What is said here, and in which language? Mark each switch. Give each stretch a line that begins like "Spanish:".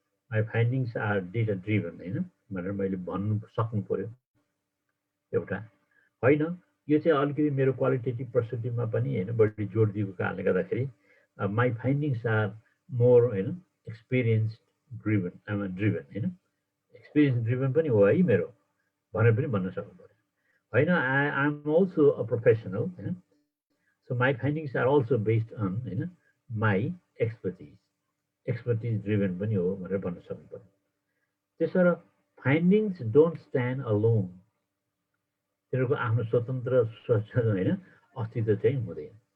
English: my findings are data driven
Nepali: होइन भनेर मैले भन्नु सक्नु पर्यो एउटा होइन। यो चाहिँ अलिकति मेरो क्वालिटेटिभ पर्सपेक्टिभमा पनि होइन बढी जोड दिएको कारणले गर्दाखेरि
English: my findings are more
Nepali: होइन
English: experience driven
Nepali: होइन एक्सपिरियन्स ड्रिभन पनि हो है मेरो भनेर पनि भन्न सक्नु पर्यो होइन।
English: I am also a professional होइन। So my findings are also based on होइन my expertise driven
Nepali: पनि हो भनेर भन्न सक्नु पर्यो। त्यसो र
English: findings don't stand alone,
Nepali: तिनीहरूको आफ्नो स्वतन्त्र होइन अस्तित्व चाहिँ हुँदैन।